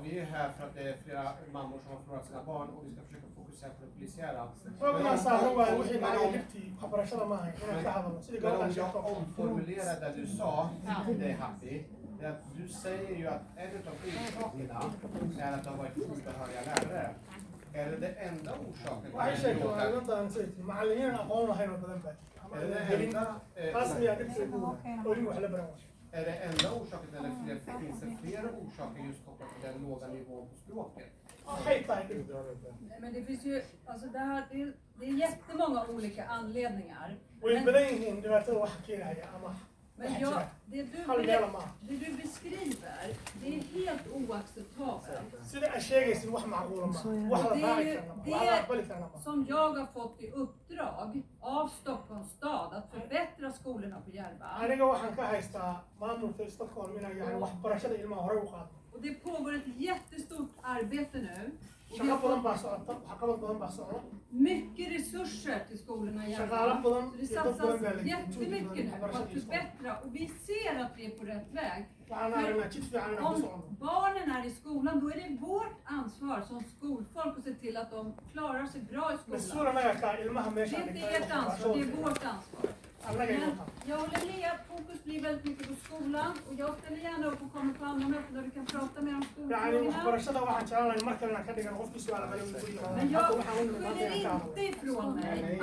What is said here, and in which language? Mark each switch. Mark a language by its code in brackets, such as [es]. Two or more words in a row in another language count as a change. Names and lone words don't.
[sv] Vi är här för att det är flera mammor som har förlorat sina barn och vi ska försöka fokusera på det polisiära. Men om jag omformulerar det du sa, det är Happy. Du säger ju att en av orsakerna är att det har varit obehöriga lärare. Är det det enda orsaken? [so] Waxay sheegtay waa inantaan saytii macallimiin aqoon lahayn oo badan baa [sv] Är det det enda? [so] taas miyaa dhibta oo in wax la baran waayo. [sv] Är det enda orsaken eller finns det flera orsaker just kopplat till den låga nivån på språket? [so] Waxay tahay dhib. [sv] Men det finns ju, alltså det är jättemånga olika anledningar. [so] way badan yihiin dhibaatada waxa keenaya ama [sv] Men det du beskriver, det är helt oacceptabelt. [so] sida ay sheegaysid wax macquula ma wax la raaci karna ma wax la aqbali karna ma. [sv] Som jag har fått i uppdrag av Stockholms stad att förbättra skolorna på Järva. [so] aniga waxaan ka haystaa maamulka Stockholm inaan yani waxbarashada ilmaha horey u qaado. [sv] Och det pågår ett jättestort arbete nu. Och vi [so] shaqo [sv] har [so] badan baa [sv] fått [so] socota waxqabad badan baa socda. [sv] mycket resurser till skolorna i [so] shaqaalo [sv] Järva. [so] badan [sv] Så det [so] iyo dad badan [sv] satsas [so] baa la [sv] jättemycket nu på att förbättra och vi ser att vi är på rätt väg. [so] waxaan aragnaa jid fiican inaan ku [sv] Om [so] socono. [sv] barnen är i skolan, då är det vårt ansvar som skolfolk att se till att de klarar sig bra i [so] mas-uul [sv] skolan. [so] anaga kaa ilmaha [sv] Det är [so] meeshaan [sv] inte ert ansvar, det är vårt ansvar. Men jag håller med att fokus blir väldigt mycket på skolan och jag ställer gärna upp och kommer på andra möten där du kan prata mer om skolfrågorna. Men jag skyller inte ifrån mig.